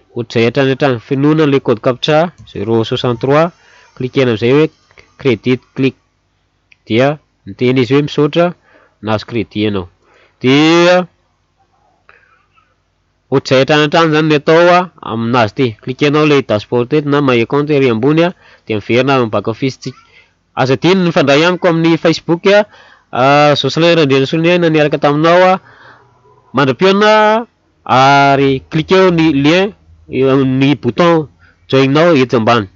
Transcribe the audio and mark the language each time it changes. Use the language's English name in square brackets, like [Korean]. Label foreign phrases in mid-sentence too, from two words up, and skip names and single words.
[Malagasy] Ohatr'izay hatrany finoana [French] le code [Malagasy] captcha 063 cliquena am'izay hoe crédit click dia miteny izy hoe misaotra nahazo crédit ianao. Dia ohatr'izay hatrany zany ny atao aminazy ty, cliquenao le dashboard eto na [English] my account [Malagasy] ery ambony de miverina amin'ny [English] back office [Malagasy] tsika. Aza adino ny mifandray amiko amin'ny Facebook Jocelyn Randrianasonaina niaraka taminao mandram-piona ary cliqueo ny lien ny bouton join nao eto ambany.